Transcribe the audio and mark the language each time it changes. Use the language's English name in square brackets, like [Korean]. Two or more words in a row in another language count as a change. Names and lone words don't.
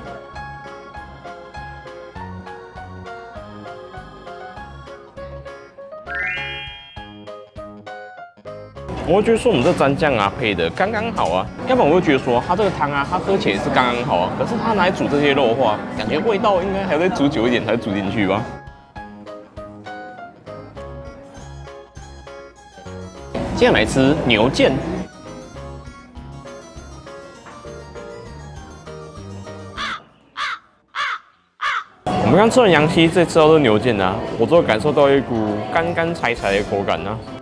[Chinese] 我會覺得說我們這蘸醬啊配的剛剛好啊，要不然我會覺得說它這個湯啊，它喝起來是剛剛好啊，可是它拿來煮這些肉的話，感覺味道應該還要再煮久一點才煮進去吧。接下來吃牛腱，我們剛吃完羊膝，再吃到這牛腱啊，我都感受到一股乾乾柴柴的口感啊。